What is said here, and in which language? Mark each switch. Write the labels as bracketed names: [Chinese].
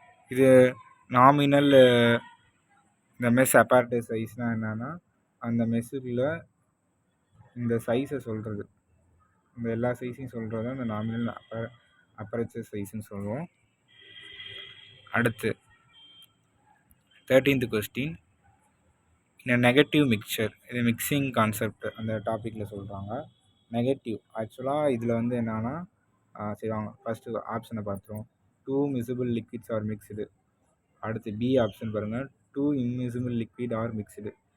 [Tamil] இது நாமினல் இந்த mesh apparatus சைஸ்னால் என்னென்னா, அந்த மெஸ்ஸுக்குள்ள இந்த சைஸை சொல்கிறது, இந்த எல்லா சைஸையும் சொல்கிறது தான் இந்த நாமினல் அப்பரச்சர் சைஸ்ன்னு சொல்லுவோம். அடுத்து 13th கொஸ்டின். இந்த நெகட்டிவ் மிக்சர், இது மிக்சிங் கான்செப்ட் அந்த டாப்பிக்கில் சொல்கிறாங்க. நெகட்டிவ் ஆக்சுவலாக இதில் வந்து என்னென்னா, சரி வாங்க ஃபஸ்ட்டு ஆப்ஷனை பார்த்துருவோம். [English] 2 miscible liquids are mixed. [Tamil] அடுத்து பி ஆப்ஷன் பாருங்கள், [English] 2 immiscible liquid are mixed.